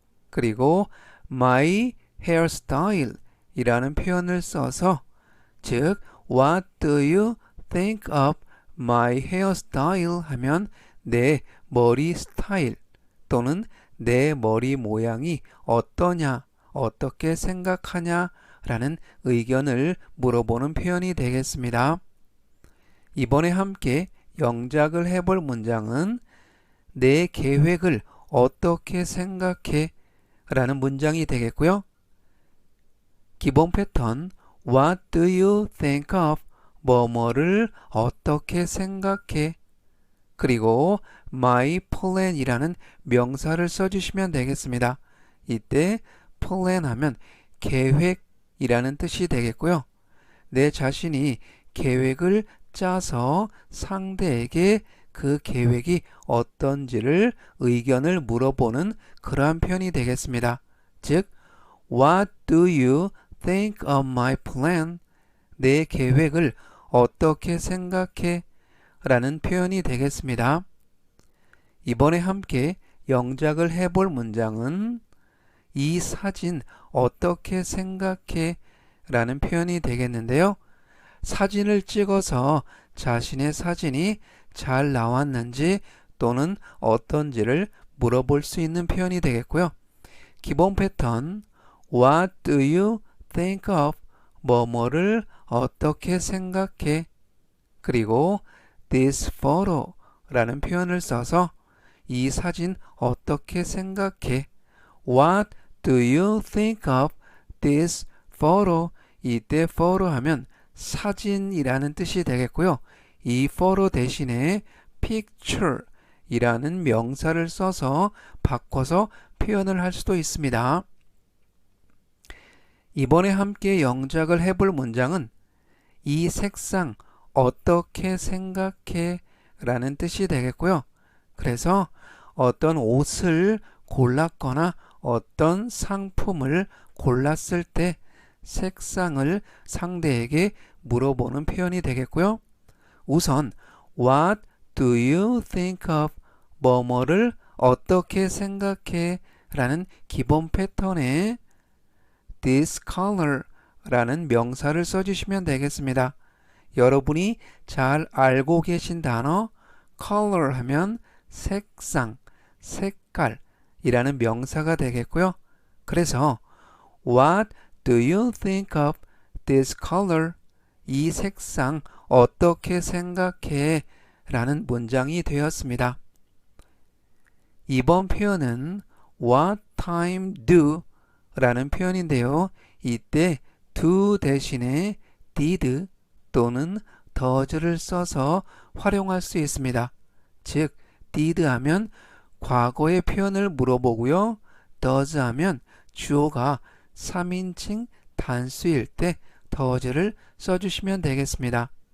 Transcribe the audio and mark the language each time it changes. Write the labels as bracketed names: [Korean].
[Korean] 그리고 [English] my hairstyle [Korean] 이라는 표현을 써서 즉 [English] What do you think of my hairstyle [Korean] 하면 내 머리 스타일 또는 내 머리 모양이 어떠냐, 어떻게 생각하냐 라는 의견을 물어보는 표현이 되겠습니다. 이번에 함께 영작을 해볼 문장은 내 계획을 어떻게 생각해? 라는 문장이 되겠고요. [English] 기본 패턴 What do you think of? [Korean] 뭐뭐를 어떻게 생각해? 그리고 [English] my plan [Korean] 이라는 명사를 써주시면 되겠습니다. 이때 plan 하면 계획이라는 뜻이 되겠고요. 내 자신이 계획을 짜서 상대에게 그 계획이 어떤지를 의견을 물어보는 그러한 표현이 되겠습니다. [English] 즉, What do you think of my plan? [Korean] 내 계획을 어떻게 생각해? 라는 표현이 되겠습니다. 이번에 함께 영작을 해볼 문장은 이 사진 어떻게 생각해? 라는 표현이 되겠는데요. 사진을 찍어서 자신의 사진이 잘 나왔는지 또는 어떤지를 물어볼 수 있는 표현이 되겠고요. [English] 기본 패턴 What do you think of? [Korean] 뭐뭐를 어떻게 생각해? 그리고 [English] this photo [Korean] 라는 표현을 써서 이 사진 어떻게 생각해? [English] What do you think of this photo? [Korean] 이때 photo 하면 사진이라는 뜻이 되겠고요. 이 photo 대신에 picture 이라는 명사를 써서 바꿔서 표현을 할 수도 있습니다. 이번에 함께 영작을 해볼 문장은 이 색상 어떻게 생각해? 라는 뜻이 되겠고요. 그래서 어떤 옷을 골랐거나 어떤 상품을 골랐을 때 색상을 상대에게 물어보는 표현이 되겠고요. [English] 우선 What do you think of? [Korean] 뭐뭐를 어떻게 생각해? 라는 기본 패턴에 [English] this color [Korean] 라는 명사를 써주시면 되겠습니다. 여러분이 잘 알고 계신 단어 color 하면 색상, 색깔 이라는 명사가 되겠고요. [English] 그래서 What do you think of this color? [Korean] 이 색상 어떻게 생각해? 라는 문장이 되었습니다. [English] 이번 표현은 What time do? [Korean] 라는 표현인데요. 이때 do 대신에 did 또는 does를 써서 활용할 수 있습니다. 즉, did 하면 과거의 표현을 물어보고요. does 하면 주어가 3인칭 단수일 때 does를 써주시면 되겠습니다.